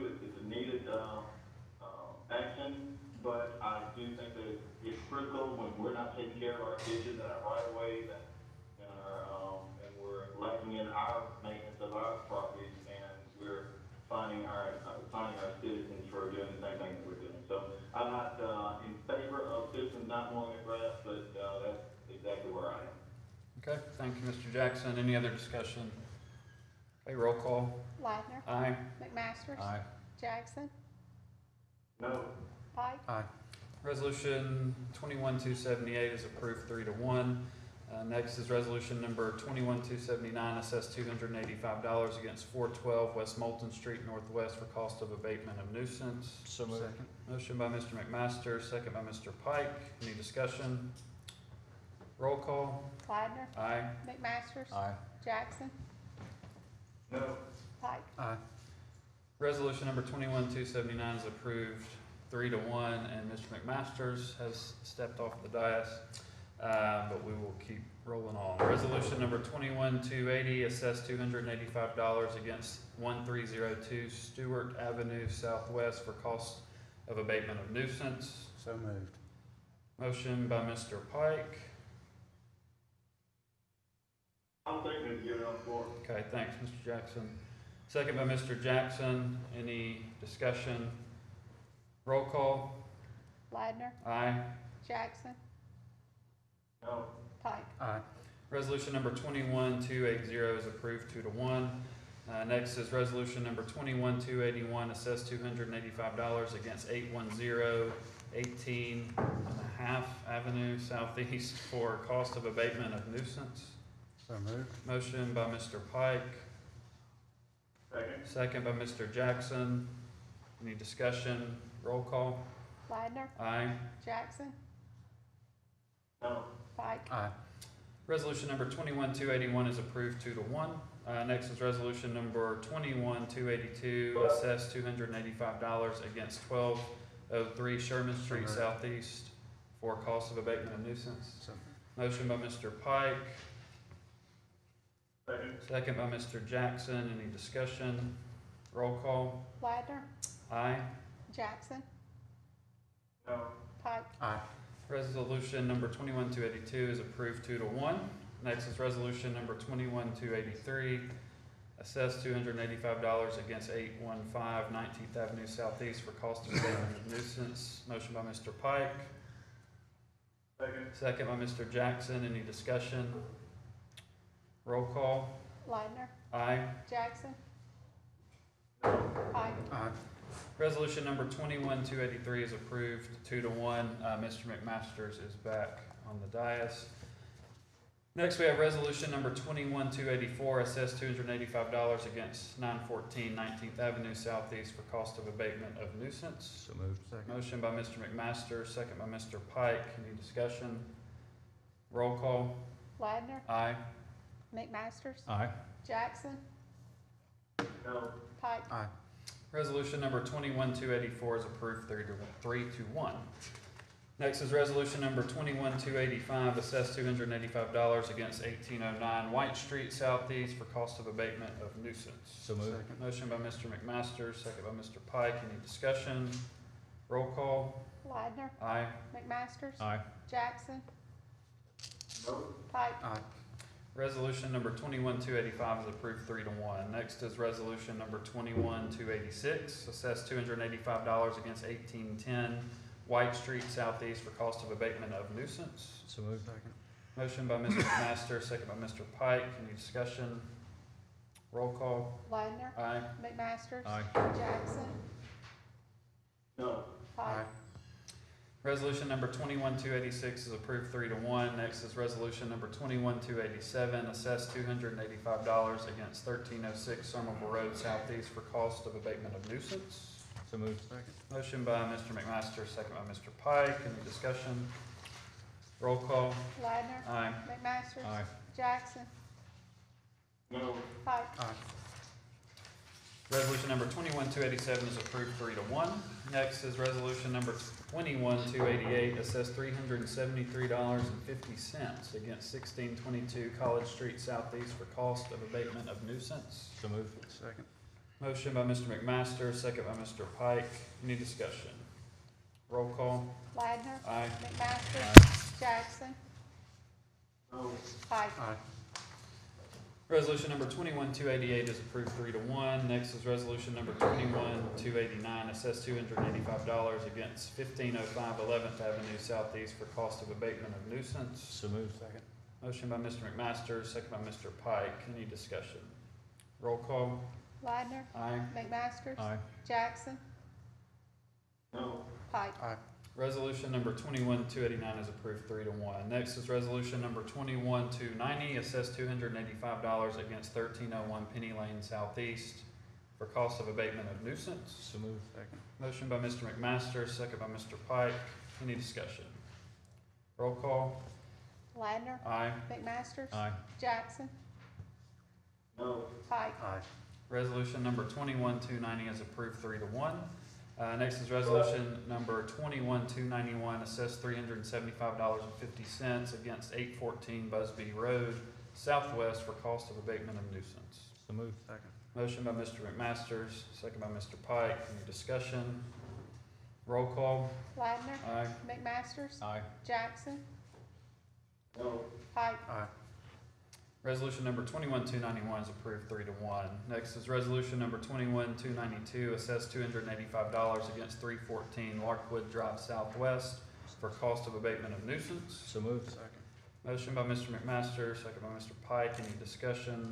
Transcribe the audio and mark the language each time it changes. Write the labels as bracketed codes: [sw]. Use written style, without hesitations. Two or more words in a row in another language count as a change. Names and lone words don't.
[en] It's a needed action, but I do think that it's critical when we're not taking care of our ditches and our right-of-ways and we're lacking in our maintenance of our properties, and we're finding our citizens for doing the same thing that we're doing. So I'm not in favor of citizens not mowing their grass, but that's exactly where I am. Okay, thank you, Mr. Jackson. Any other discussion? Okay, roll call. Ladner. Aye. McMasters. Aye. Jackson. No. Pike. Aye. Resolution 21278 is approved 3-1. Next is resolution number 21-279, assessed $285 against 412 West Moulton Street Northwest for cost of abatement of nuisance. So moved. Motion by Mr. McMaster, second by Mr. Pike. Any discussion? Roll call. Widener, Aye. McMasters. Aye. Jackson, No. Pike. Aye. Resolution number 21-279 is approved 3-1, and Mr. McMasters has stepped off the dais, but we will keep rolling on. Resolution number 21-280, assessed $285 against 1302 Stewart Avenue Southwest for cost of abatement of nuisance. So moved. Motion by Mr. Pike. I'm thinking to get it on the floor. Okay, thanks, Mr. Jackson. Second by Mr. Jackson. Any discussion? Roll call. Widener, Aye. Jackson, No. Pike. Aye. Resolution number 21-280 is approved 2-1. Next is resolution number 21-281, assessed $285 against 810 18.5 Avenue Southeast for cost of abatement of nuisance. So moved. Motion by Mr. Pike, Second. second by Mr. Jackson. Any discussion? Roll call. Widener, Aye. Jackson, No. Pike. Aye. Resolution number 21-281 is approved 2-1. Next is resolution number 21-282, assessed $285 against 1203 Sherman Street Alright. Southeast for cost of abatement of nuisance. So Motion by Mr. Pike, Second. second by Mr. Jackson. Any discussion? Roll call. Widener, Aye. Jackson, No. Pike. Aye. Resolution number 21-282 is approved 2-1. Next is resolution number 21-283, assessed $285 against 815 19th Avenue Southeast for cost of abatement of nuisance. Motion by Mr. Pike, Second. second by Mr. Jackson. Any discussion? Roll call. Widener, Aye. Jackson, No. Pike. Aye. Resolution number 21-283 is approved 2-1. Mr. McMasters is back on the dais. Next, we have resolution number 21-284, assessed $285 against 914 19th Avenue Southeast for cost of abatement of nuisance. So moved. Second. Motion by Mr. McMaster, second by Mr. Pike. Any discussion? Roll call. Widener, Aye. McMasters, Aye. Jackson, No. Pike. Aye. Resolution number 21-284 is approved 3-1. Next is resolution number 21-285, assessed $285 against 1809 White Street Southeast for cost of abatement of nuisance. So moved. Second. Motion by Mr. McMaster, second by Mr. Pike. Any discussion? Roll call. Widener, Aye. McMasters, Aye. Jackson, No. Pike. Aye. Resolution number 21-285 is approved 3-1. Next is resolution number 21-286, assessed $285 against 1810 White Street Southeast for cost of abatement of nuisance. So moved. Second. Motion by Mr. Master, second by Mr. Pike. Any discussion? Roll call. Widener, Aye. McMasters, Aye. Jackson, No. Pike. Aye. Resolution number 21-286 is approved 3-1. Next is resolution number 21-287, assessed $285 against 1306 Somerville Road Southeast for cost of abatement of nuisance. So moved. Second. Motion by Mr. McMaster, second by Mr. Pike. Any discussion? Roll call. Widener, Aye. McMasters, Aye. Jackson, No. Pike. Aye. Resolution number 21-287 is approved 3-1. Next is resolution number 21-288, assessed $373.50 against 1622 College Street Southeast for cost of abatement of nuisance. So moved. Second. Motion by Mr. McMaster, second by Mr. Pike. Any discussion? Roll call. Widener, Aye. McMasters, Jackson, No. Pike. Aye. Resolution number 21-288 is approved 3-1. Next is resolution number 21-289, assessed $285 against 1505 11th Avenue Southeast for cost of abatement of nuisance. So moved. Second. Motion by Mr. McMaster, second by Mr. Pike. Any discussion? Roll call. Widener, Aye. McMasters, Aye. Jackson, No. Pike. Aye. Resolution number 21-289 is approved 3-1. Next is resolution number 21-290, assessed $285 against 1301 Penny Lane Southeast for cost of abatement of nuisance. So moved. Second. Motion by Mr. McMaster, second by Mr. Pike. Any discussion? Roll call. Ladner. Aye. McMaster. Aye. Jackson. No. Pike. Aye. Resolution number 21-290 is approved 3-1. Next is resolution number 21-291, assessed $375.50 against 814 Busby Road Southwest for cost of abatement of nuisance. So moved. Second. Motion by Mr. McMasters, second by Mr. Pike. Any discussion? Roll call. Ladner. Aye. McMasters. Aye. Jackson. No. Pike. Aye. Resolution number 21-291 is approved 3-1. Next is resolution number 21-292, assessed $285 against 314 Larkwood Drive Southwest for cost of abatement of nuisance. So moved. Second. Motion by Mr. McMaster, second by Mr. Pike. Any discussion?